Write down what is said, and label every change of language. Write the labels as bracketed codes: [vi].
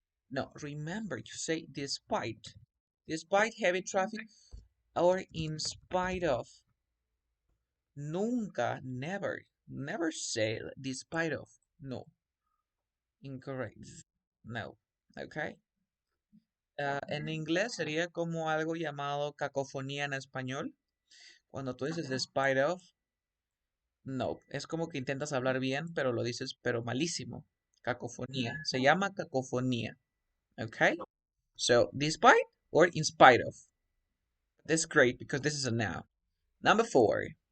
[en] No, remember you say despite. Despite heavy traffic or in spite of. Nunca, never, never say despite of. No, incorrect. No, okay. [es] En inglés sería como algo llamado cacofonía en español. Cuando tú dices despite of, no, es como que intentas hablar bien, pero lo dices, pero malísimo. Cacofonía. Se llama cacofonía. Okay? [en] So, despite or in spite of. That's great because this is a noun. Number four.